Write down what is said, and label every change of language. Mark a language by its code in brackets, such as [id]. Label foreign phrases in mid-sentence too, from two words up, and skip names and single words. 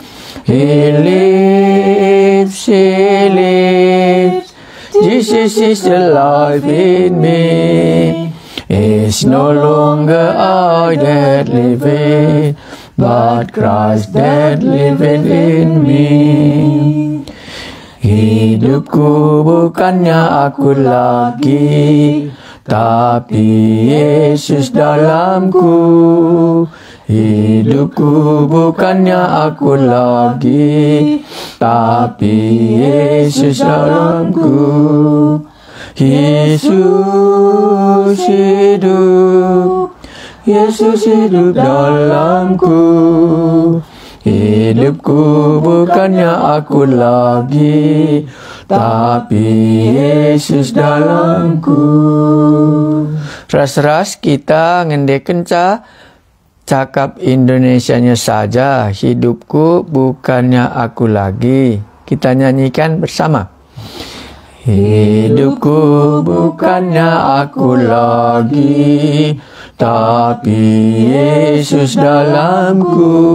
[en] He lives, He lives. Jesus is alive in me. It's no longer I that liveth, but Christ that liveth in me. [id] Hidupku bukannya aku lagi, tapi Yesus dalamku. Hidupku bukannya aku lagi, tapi Yesus dalamku. Yesus hidup, Yesus hidup dalamku. Hidupku bukannya aku lagi, tapi Yesus dalamku. [btx] Ras-ras kita ngendeken cakap Indonesianya saja. [id] Hidupku bukannya aku lagi. Kita nyanyikan bersama. Hidupku bukannya aku lagi, tapi Yesus dalamku.